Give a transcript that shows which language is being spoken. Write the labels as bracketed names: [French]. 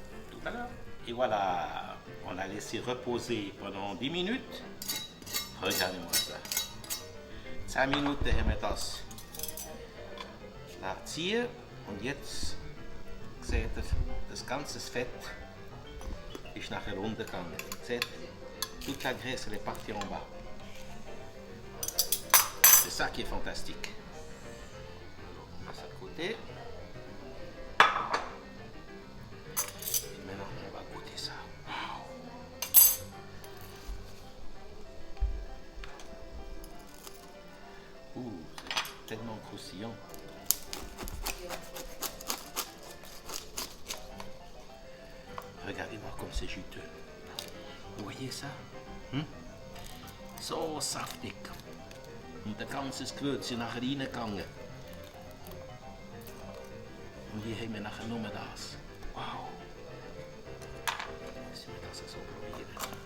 [French] Tout à l'heure. Et voilà, on l'a laissé reposer pendant 10 minutes. Regardez-moi ça. [German] 10 Minuten haben wir das ziehen und jetzt seht ihr, das ganze Fett ist nachher runtergegangen. Seht ihr? [French] Toute la graisse elle est partie en bas. C'est ça qui est fantastique. Alors, on met ça de côté. Et maintenant, on va goûter ça. Wow. Ouh, c'est tellement croustillant. Regardez-moi comme c'est juteux. Vous voyez ça? [German] So saftig. Und der ganze Gewürz ist nachher reingegangen. Und hier haben wir nachher nur das. Wow. Müssen wir das so probieren.